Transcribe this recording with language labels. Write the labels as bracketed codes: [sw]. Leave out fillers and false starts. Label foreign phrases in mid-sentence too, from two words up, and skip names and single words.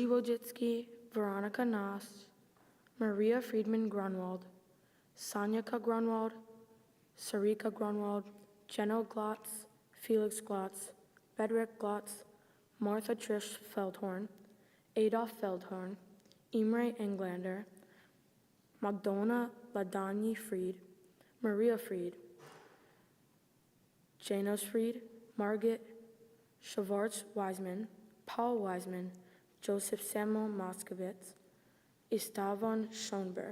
[en] Wojcicki, Veronica Nass, Maria Friedman Grunwald, Sanyaka Grunwald, Sarika Grunwald, Jenno Glotz, Felix Glotz, Bedrick Glotz, Martha Trish Feldhorn, Adolf Feldhorn, Imre Englander, Magdalena Ladany Fried, Maria Fried, Janos Fried, Margit Shavarts Wiseman, Paul Wiseman, Joseph Samuel Moskowitz, Istavon Schoenberg.